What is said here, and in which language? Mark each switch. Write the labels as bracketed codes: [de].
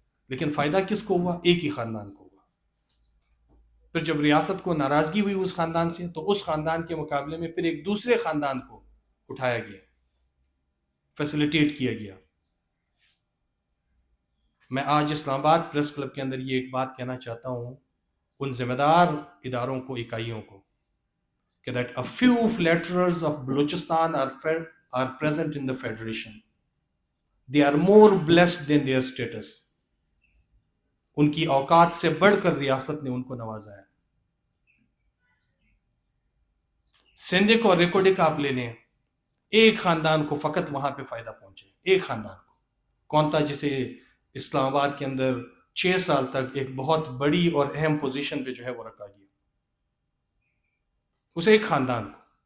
[ur] لیکن فائدہ کس کو ہوا؟ ایک ہی خاندان کو ہوا. پھر جب ریاست کو ناراضگی ہوئی اس خاندان سے، تو اس خاندان کے مقابلے میں پھر ایک دوسرے خاندان کو اٹھایا گیا، فیسیلیٹیٹ کیا گیا. میں آج اسلام آباد پریس کلب کے اندر یہ ایک بات کہنا چاہتا ہوں ان ذمہ دار اداروں کو، اکائیوں کو، کہ [en] that a few flatterers of Balochistan are present in the federation. They are more blessed than their status. [ur] ان کی اوقات سے بڑھ کر ریاست نے ان کو نوازا ہے. سندھ اور ریکوڈک آپ لے لیں، ایک خاندان کو فقط وہاں پہ فائدہ پہنچے، ایک خاندان کو. کون تھا جسے اسلام آباد کے اندر 6 سال تک ایک بہت بڑی اور اہم پوزیشن پہ جو ہے وہ رکھا گیا؟ اسے ایک خاندان کو.